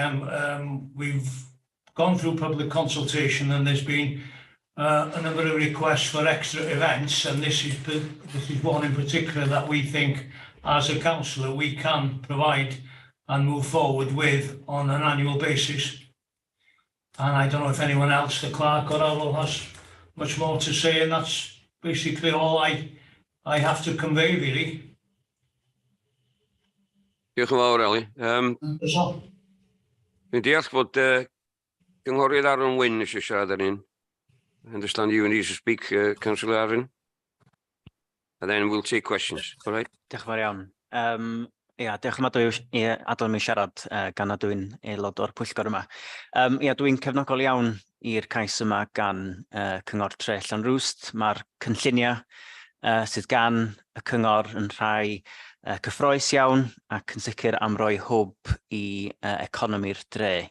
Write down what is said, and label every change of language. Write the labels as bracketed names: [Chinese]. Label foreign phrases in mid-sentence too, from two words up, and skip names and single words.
[English] We've gone through public consultation and there's been a number of requests for extra events, and this is one in particular that we think as a councillor we can provide and move forward with on an annual basis. And I don't know if anyone else, the clerk or Errol, has much more to say, and that's basically all I have to convey really. [Welsh] Diolch yn fawr, Eli. Dwi'n deall bod cynghorydd Aaron Wyn eisiau siarad ar hyn. [English] I understand you need to speak, Councillor Aaron. And then we'll take questions, all right? [Welsh] Diolch yn fawr iawn. Ia, diolch yn fawr i adael mi siarad gan nad dwi'n aelod o'r pwyllgor yma. Ia, dwi'n cefnogol iawn i'r cais yma gan Cyngor Tre Llanrwst. Mae'r cynlluniau sydd gan y cyngor yn rhai cyffroes iawn ac yn sicr am roi hwb i economi'r dre.